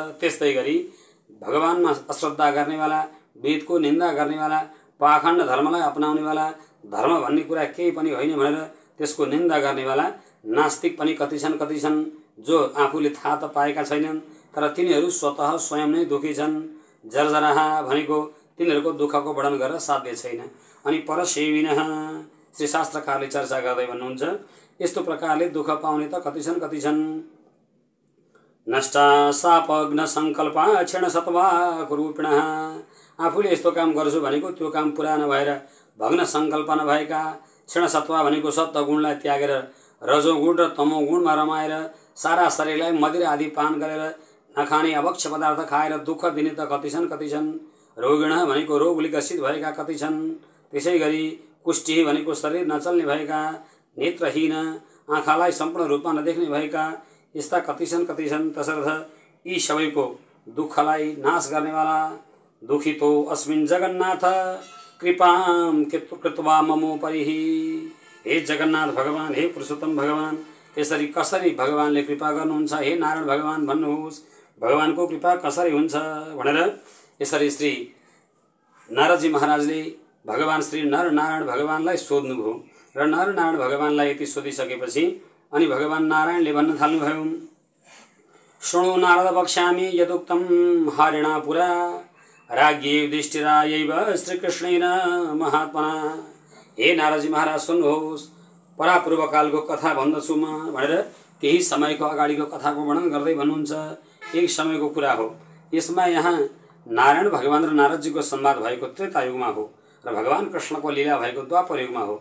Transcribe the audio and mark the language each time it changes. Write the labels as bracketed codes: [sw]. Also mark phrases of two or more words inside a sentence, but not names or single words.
[ne] त्यस्तै गरी भगवानमा अश्रद्धा गर्नेवाला, वेदको निन्दा गर्नेवाला, पाखण्ड धर्मलाई अपनाउनेवाला, धर्म भन्ने कुरा केही पनि होइन भनेर त्यसको निन्दा गर्नेवाला नास्तिक पनि कति छन् जो आफूले थाहा त पाएका छैनन् तर तिनीहरू स्वतः स्वयं नै दुखी छन्। जर्जराहा भनेको तिनीहरूको दुःखको वर्णन गर्न साध्य छैन। अनि परसेविनः श्री शास्त्रकारले चर्चा गर्दै भन्नुहुन्छ यस्तो प्रकारले दुःख पाउने त कति छन्। [sa] नष्टा शापग्न संकल्पा क्षण सत्वा रूपिणः [ne] आफूले यस्तो काम गर्छु भनेको त्यो काम पुरा नभएर भग्न संकल्प नभएका, क्षण सत्वा भनेको सत्व गुणलाई त्यागेर रजोगुण र तमोगुणमा रमाएर सारा शरीरलाई मदिरा आदि पान गरेर नखाने अभक्ष पदार्थ खाएर दुःख दिने त कति छन्। रोगिण भनेको रोगले ग्रसित भएका कति छन्। त्यसै गरी कुष्ठी भनेको शरीर नचल्ने भएका, नेत्रहीन आँखालाई सम्पूर्ण रूपमा नदेख्ने भएका, यस्ता कति छन्। तसर्थ यी सबैको दुःखलाई नाश गर्नेवाला [sa] दुखितो अस्मिन् जगन्नाथ कृपां कृत्वा ममोपरि। [ne] हे जगन्नाथ भगवान, हे पुरुषोत्तम भगवान, यसरी कसरी भगवानले कृपा गर्नुहुन्छ, हे नारायण भगवान भन्नुहोस्, भगवानको कृपा कसरी हुन्छ भनेर यसरी श्री नारदजी महाराजले भगवान श्री नरनारायण भगवानलाई सोध्नुभयो र नरनारायण भगवानलाई यति सोधिसकेपछि अनि भगवान नारायणले भन्न थाल्नुभयो [sa] शृणु नारद वक्ष्यामि यदुक्तं हरिणा पुरा राज्ञे युधिष्ठिरायैव श्रीकृष्णेन महात्मना। [ne] हे नारदजी महाराज सुन्नुहोस्, परापूर्व कालको कथा भन्दछु म भनेर केही समयको अगाडिको कथाको वर्णन गर्दै भन्नुहुन्छ। एक समयको कुरा हो। यसमा यहाँ नारायण भगवान र नारदजीको संवाद भएको त्रेता युगमा हो र भगवान कृष्णको लीला भएको द्वापर युगमा हो।